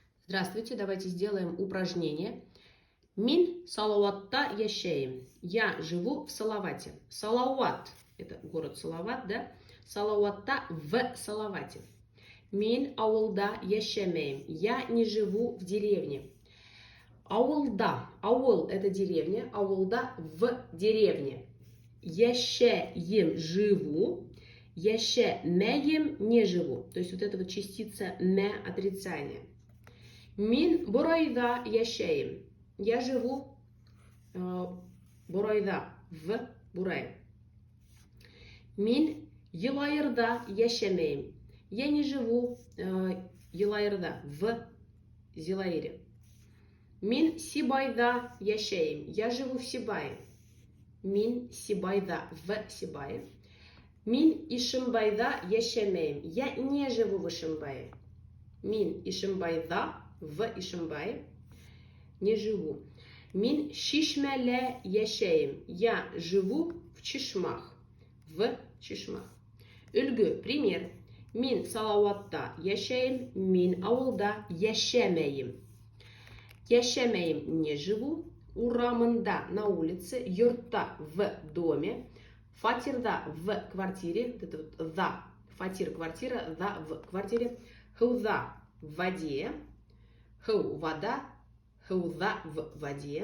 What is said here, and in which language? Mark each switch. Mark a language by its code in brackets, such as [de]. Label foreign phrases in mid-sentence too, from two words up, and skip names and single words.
[ru] Здравствуйте, давайте сделаем упражнение. [ba] Мин салаватта яшеем. [ru] Я живу в Салавате. Салават – это город Салават, да? [ba] Салаватта [ru] в Салавате. [ba] Мин ауылда яшемеем. [ru] Я не живу в деревне. [ba] Ауылда. Ауыл – [ru] это деревня. Ауылда в деревне. Яшеем – живу. Яшемеем – не живу. То есть вот эта вот частица «ме» – отрицание. [ba] Мин бурайда яшеем. [ru] Я живу бурайда, в Бурай. [ba] Мин елайырда яшемеем. [ru] Я не живу елайырда, в Зилайыре. [ba] Мин сибайда яшеем. [ru] Я живу в Сибае. [ba] Мин сибайда, [ru] в Сибае. [ba] Мин ишимбайда яшемеем. [ru] Я не живу в Ишимбае. [ba] Мин ишимбайда, [ru] в Ишимбае, не живу. [ba] Мин шишмеле яшеем. [ru] Я живу в Чишмах. В Чишмах. Үлгі, пример. [ba] Мин салауатта яшеем. Мин ауылда яшемеем. [ru] Яшемеем не живу. Урамында на улице. Юртта в доме. Фатирда в квартире. Это вот да. Фатир квартира, да в квартире. Хуза в воде. Ху вода, хуза в воде.